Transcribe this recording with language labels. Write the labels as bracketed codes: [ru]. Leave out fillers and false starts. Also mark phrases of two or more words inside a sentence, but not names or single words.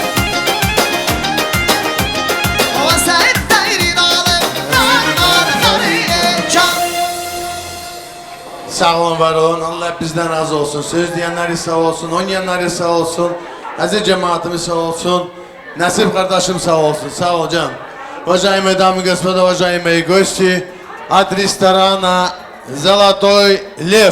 [tr] O sen dayrin alem, nar can. Sağ olun, var olun. Allah bizden razı olsun. Söz diyenleri sağ olsun, oynayanları sağ olsun. Aziz cemaatimiz sağ olsun. Nasip kardeşim sağ olsun. Sağ ol can. [ru] Уважаемые дамы и господа, уважаемые гости, от ресторана «Золотой лев».